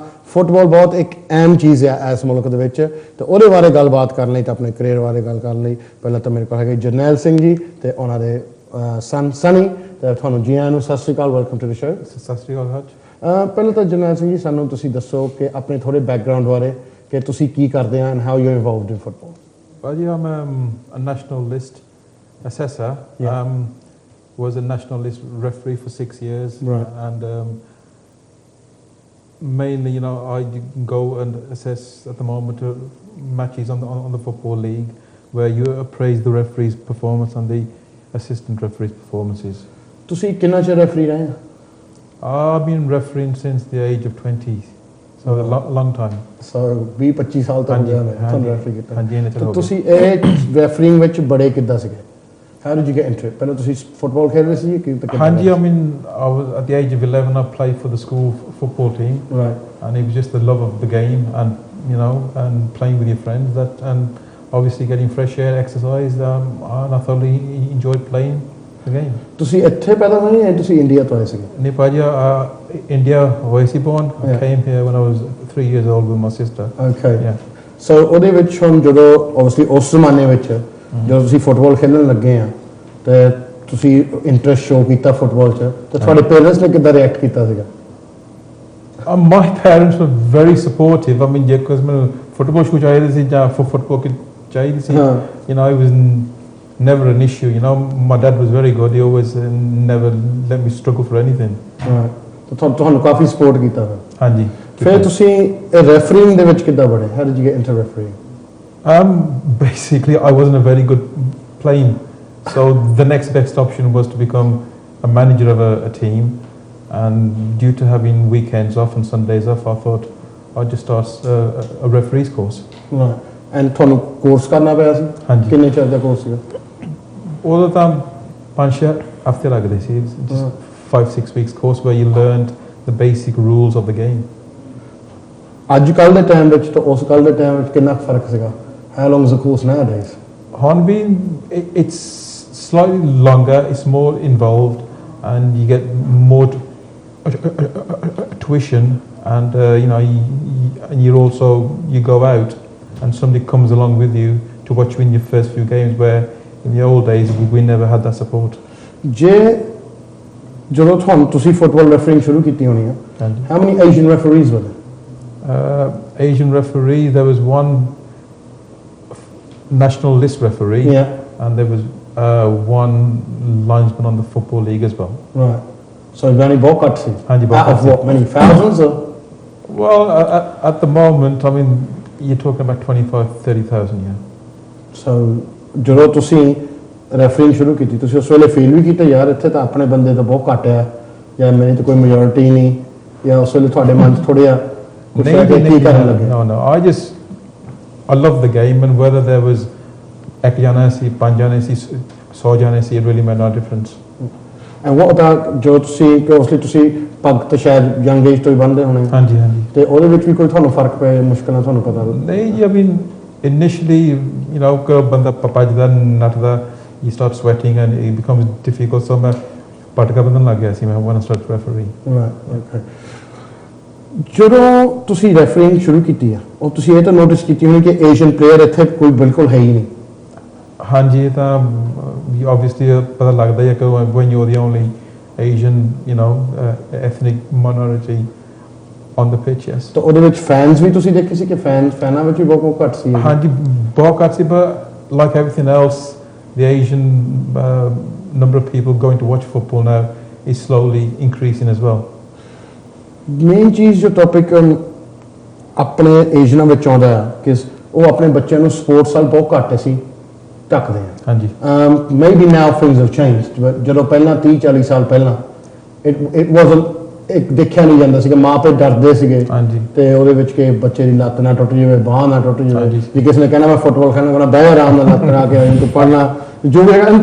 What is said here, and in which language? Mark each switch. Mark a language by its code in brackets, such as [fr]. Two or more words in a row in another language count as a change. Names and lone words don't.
[pa] ਫੁੱਟਬਾਲ ਬਹੁਤ ਇੱਕ ਅਹਿਮ ਚੀਜ਼ ਹੈ ਇਸ ਮੁਲਕ ਦੇ ਵਿੱਚ, ਅਤੇ ਉਹਦੇ ਬਾਰੇ ਗੱਲਬਾਤ ਕਰਨ ਲਈ, ਤਾਂ ਆਪਣੇ ਕਰੀਅਰ ਬਾਰੇ ਗੱਲ ਕਰਨ ਲਈ ਪਹਿਲਾਂ ਤਾਂ ਮੇਰੇ ਕੋਲ ਹੈਗੇ ਜਰਨੈਲ ਸਿੰਘ ਜੀ ਅਤੇ ਉਹਨਾਂ ਦੇ ਸਨ ਸਨੀ। ਅਤੇ ਤੁਹਾਨੂੰ ਜੀ ਆਇਆਂ ਨੂੰ ਸਤਿ ਸ਼੍ਰੀ ਅਕਾਲ, [en] welcome to the show. [pa] ਸਤਿ ਸ਼੍ਰੀ ਅਕਾਲ ਹਰਜ। ਪਹਿਲਾਂ ਤਾਂ ਜਰਨੈਲ ਸਿੰਘ ਜੀ, ਸਾਨੂੰ ਤੁਸੀਂ ਦੱਸੋ ਕਿ ਆਪਣੇ ਥੋੜ੍ਹੇ ਬੈਕਗਰਾਊਂਡ ਬਾਰੇ, ਕਿ ਤੁਸੀਂ ਕੀ ਕਰਦੇ ਆ [en] and how you involved in football. Well, yeah, I'm a national list assessor. Yeah. Was a national list referee for 6 years. Right. And mainly, you know, I go and assess at the moment matches on the Football League, where you appraise the referee's performance and the assistant referee's performances. [pa] ਤੁਸੀਂ ਕਿੰਨਾ ਚਿਰ ਰੈਫਰੀ ਰਹੇ ਆ? [en] I've been refereeing since the age of 20. So a long time. [pa] So 20-25 ਸਾਲ ਤੋਂ ਤੁਹਾਨੂੰ ਰੈਫਰੀ ਕੀਤਾ। ਹਾਂਜੀ। ਤੁਸੀਂ ਇਹ ਰੈਫਰਿੰਗ ਵਿੱਚ ਬੜੇ ਕਿੱਦਾਂ ਸੀਗੇ? [en] How did you get into it? [pa] ਪਹਿਲਾਂ ਤੁਸੀਂ ਫੁੱਟਬਾਲ ਖੇਡ ਰਹੇ ਸੀ ਕਿ? ਹਾਂਜੀ, [en] I mean, I was at the age of 11. I played for the school football team. Right. And it was just the love of the game, and you know, and playing with your friends, and obviously getting fresh air, exercise, and I thoroughly enjoyed playing the game. [pa] ਤੁਸੀਂ ਇੱਥੇ ਪੈਦਾ ਹੋਏ ਜਾਂ ਤੁਸੀਂ ਇੰਡੀਆ ਤੋਂ ਆਏ ਸੀਗੇ? ਨਹੀਂ ਭਾਜੀ, [en] India was born. I came here when I was 3 years old with my sister. Okay. Yeah. [pa] So ਉਹਦੇ ਵਿੱਚ ਹੁਣ ਜਦੋਂ obviously ਉਸ ਜ਼ਮਾਨੇ ਵਿੱਚ ਜਦੋਂ ਤੁਸੀਂ ਫੁੱਟਬਾਲ ਖੇਡਣ ਲੱਗੇ ਆ ਤੇ ਤੁਸੀਂ [en] interest show [pa] ਕੀਤਾ ਫੁੱਟਬਾਲ 'ਚ, ਤੇ ਤੁਹਾਡੇ ਪੇਰੈਂਟਸ ਨੇ ਕਿੱਦਾਂ ਰਿਐਕਟ ਕੀਤਾ ਸੀਗਾ? [en] My parents were very supportive. I mean, because [pa] ਮੈਨੂੰ [en] football shoe [pa] ਚਾਹੀਦੀ ਸੀ ਜਾਂ ਫੁੱਟਬਾਲ ਚਾਹੀਦੀ ਸੀ, [en] you know, it was never an issue. You know, my dad was very good. He always never let me struggle for anything. [pa] ਤੁਹਾਨੂੰ ਕਾਫੀ ਸਪੋਰਟ ਕੀਤਾ ਫਿਰ? ਹਾਂਜੀ। ਫਿਰ ਤੁਸੀਂ ਰੈਫਰਿੰਗ ਦੇ ਵਿੱਚ ਕਿੱਦਾਂ ਬੜੇ? [en] How did you get into refereeing? Basically, I wasn't a very good playing, so the next best option was to become a manager of a team. And due to having weekends off and Sundays off, I thought I'd just start a referee's course. Right. And [pa] ਤੁਹਾਨੂੰ ਕੋਰਸ ਕਰਨਾ ਪਿਆ ਸੀ? ਹਾਂਜੀ। ਕਿੰਨੇ ਚਿਰ ਦਾ ਕੋਰਸ ਸੀਗਾ? ਉਹਦਾ ਤਾਂ 5-6 ਹਫ਼ਤੇ ਲੱਗਦੇ ਸੀ। [en] Just 5-6 weeks course where you learned the basic rules of the game. [pa] ਅੱਜ ਕੱਲ੍ਹ ਦੇ ਟਾਈਮ ਵਿੱਚ ਤੇ ਉਸ ਕੱਲ੍ਹ ਦੇ ਟਾਈਮ ਵਿੱਚ ਕਿੰਨਾ ਫਰਕ ਸੀਗਾ? [en] How long is the course nowadays? It's slightly longer, it's more involved, and you get more tuition and and you go out, and somebody comes along with you to watch you in your first few games. Where in the old days we never had that support. [pa] ਜਦੋਂ ਤੁਹਾਨੂੰ ਤੁਸੀਂ ਫੁੱਟਬਾਲ ਰੈਫਰਿੰਗ ਸ਼ੁਰੂ ਕੀਤੀ ਹੋਣੀ ਆ, [en] how many Asian referees were there? Asian referee, there was one national list referee, and there was one linesman on the football league as well. Right. So very [pa] ਬਹੁਤ ਘੱਟ ਸੀ. [en] Out of what, many thousands or? Well, at the moment, I mean, you're talking about 25-30,000, yeah. [pa] So ਜਦੋਂ ਤੁਸੀਂ ਰੈਫਰਿੰਗ ਸ਼ੁਰੂ ਕੀਤੀ, ਤੁਸੀਂ ਉਸ ਵੇਲੇ ਫੀਲ ਵੀ ਕੀਤਾ ਯਾਰ ਇੱਥੇ ਤਾਂ ਆਪਣੇ ਬੰਦੇ ਤਾਂ ਬਹੁਤ ਘੱਟ ਆ, ਜਾਂ ਮੇਰੀ ਤਾਂ ਕੋਈ ਮੈਜੋਰਿਟੀ ਨਹੀਂ, ਜਾਂ ਉਸ ਵੇਲੇ ਤੁਹਾਡੇ ਮਨ 'ਚ ਥੋੜ੍ਹਾ ਜਿਹਾ ਕੁਛ ਕੀ ਕਰਨ ਲੱਗੇ? [en] No, I love the game, and whether there was [pa] ਇੱਕ ਜਾਣਾ ਸੀ, 5 ਜਾਣੇ ਸੀ, 100 ਜਾਣੇ ਸੀ, [en] it really made no difference. And what about [pa] ਜੋ ਤੁਸੀਂ obviously ਤੁਸੀਂ ਪੱਗ ਤਾਂ ਸ਼ਾਇਦ [en] young age [pa] ਤੋਂ ਹੀ ਬੰਨ੍ਹਦੇ ਹੋਣੇ? ਹਾਂਜੀ ਤੇ ਉਹਦੇ ਵਿੱਚ ਵੀ ਕੋਈ ਤੁਹਾਨੂੰ ਫਰਕ ਪਿਆ, ਮੁਸ਼ਕਲਾਂ ਤੁਹਾਨੂੰ ਪਤਾ? ਨਹੀਂ, [en] I mean initially, [pa] ਬੰਦਾ ਭੱਜਦਾ ਨੱਠਦਾ, [en] you start sweating and it becomes difficult. [pa] So ਮੈਂ ਪਟਕਾ ਬੰਨ੍ਹਣ ਲੱਗ ਗਿਆ ਸੀ ਮੈਂ [en] when I started refereeing. Right, okay. [pa] ਜਦੋਂ ਤੁਸੀਂ ਰੈਫਰਿੰਗ ਸ਼ੁਰੂ ਕੀਤੀ ਆ, ਉਹ ਤੁਸੀਂ ਇਹ ਤਾਂ ਨੋਟਿਸ ਕੀਤੀ ਹੋਣੀ ਕਿ [en] Asian player [pa] ਇੱਥੇ ਕੋਈ ਬਿਲਕੁਲ ਹੈ ਹੀ ਨਹੀਂ? ਹਾਂਜੀ, ਇਹ ਤਾਂ [en] obviously [pa] ਪਤਾ ਲੱਗਦਾ ਹੈ ਕਿ [en] when you're the only Asian, ethnic minority on the pitch, yes. [pa] ਤਾਂ ਉਹਦੇ ਵਿੱਚ ਫੈਨਸ ਵੀ ਤੁਸੀਂ ਦੇਖੇ ਸੀ ਕਿ ਫੈਨਾਂ ਵਿੱਚ ਵੀ ਬਹੁਤ ਘੱਟ ਸੀ? ਹਾਂਜੀ, ਬਹੁਤ ਘੱਟ ਸੀ, [en] but like everything else, the Asian number of people going to watch football now is slowly increasing as well. [pa] ਮੇਨ ਚੀਜ਼ ਜੋ ਟੌਪਿਕ ਆਪਣੇ ਏਸ਼ੀਅਨਾਂ ਵਿੱਚ ਆਉਂਦਾ ਹੈ ਕਿ ਉਹ ਆਪਣੇ ਬੱਚਿਆਂ ਨੂੰ ਸਪੋਰਟਸ ਵੱਲ ਬਹੁਤ ਘੱਟ ਅਸੀਂ ਢੱਕਦੇ ਹਾਂ। ਹਾਂਜੀ। [en] maybe now things have changed, but [pa] ਜਦੋਂ ਪਹਿਲਾਂ 30-40 ਸਾਲ ਪਹਿਲਾਂ [en] it wasn't, [pa] ਇੱਕ ਦੇਖਿਆ ਨਹੀਂ ਜਾਂਦਾ ਸੀਗਾ, ਮਾਂ ਪਿਓ ਡਰਦੇ ਸੀਗੇ ਤੇ ਉਹਦੇ ਵਿੱਚ ਕਿ ਬੱਚੇ ਦੀ ਲੱਤ ਨਾ ਟੁੱਟ ਜਾਵੇ, ਬਾਂਹ ਨਾ ਟੁੱਟ ਜਾਵੇ, ਜੇ ਕਿਸੇ ਨੇ ਕਹਿਣਾ ਮੈਂ ਫੁੱਟਬਾਲ ਖੇਡਣਾ, ਕਹਿੰਦਾ ਬਹਿ ਆਰਾਮ ਨਾਲ ਲੱਤ ਲਾ ਕੇ ਤੂੰ ਪੜ੍ਹਨਾ ਜੋ ਵੀ ਹੈਗਾ।